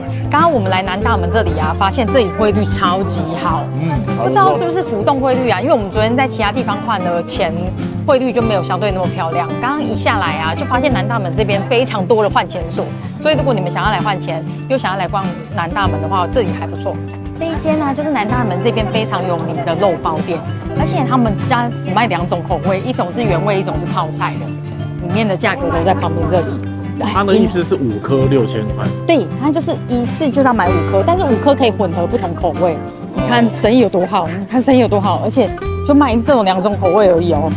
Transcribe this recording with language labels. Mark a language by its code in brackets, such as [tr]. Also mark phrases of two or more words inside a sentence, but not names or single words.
[zh] 剛剛我們來南大門這裡啊，發現這裡匯率超級好，不知道是不是浮動匯率啊？因為我們昨天在其他地方換的錢匯率就沒有相對那麼漂亮。剛剛一下來啊，就發現南大門這邊非常多的換錢所，所以如果你們想要來換錢，又想要來逛南大門的話，這裡還不錯。這一間呢，就是南大門這邊非常有名的肉包店，而且他們家只賣2種口味，一種是原味，一种是泡菜的，裡面的價格都在旁邊這裡。他的意思是5顆6000塊，對，他就是一次就要買5顆，但是5顆可以混合不同口味。你看生意有多好，你看生意有多好，而且就賣这种2种口味而已哦。